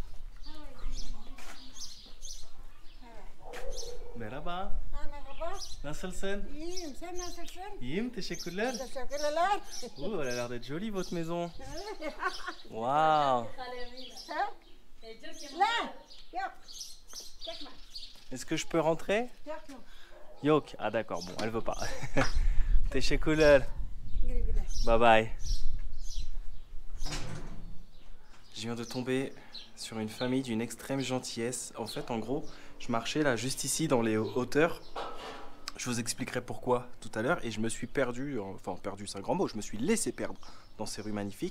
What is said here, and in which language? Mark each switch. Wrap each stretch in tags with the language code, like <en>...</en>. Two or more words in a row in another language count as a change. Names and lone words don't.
<tr>Merhaba. Merhaba. Nasılsın? İyiyim. Sen nasılsın? İyiyim, teşekkürler. Teşekkürler.</tr> <fr>Oh, elle a l'air d'être jolie votre maison. Wow.</fr> <tr>Ha? Lan. Yok. Çekme.</tr> <fr>Est-ce que je peux rentrer?</fr> <tr>Yok yok. Yok.</tr> <fr>Ah d'accord, bon, elle veut pas.</fr> <tr>Teşekkürler. Güle güle.</tr> <en>Bye bye.</en> <fr>Je viens de tomber sur une famille d'une extrême gentillesse. En fait, en gros, je marchais là juste ici dans les hauteurs. Je vous expliquerai pourquoi tout à l'heure. Et je me suis perdu, enfin perdu c'est un grand mot, je me suis laissé perdre dans ces rues magnifiques.</fr>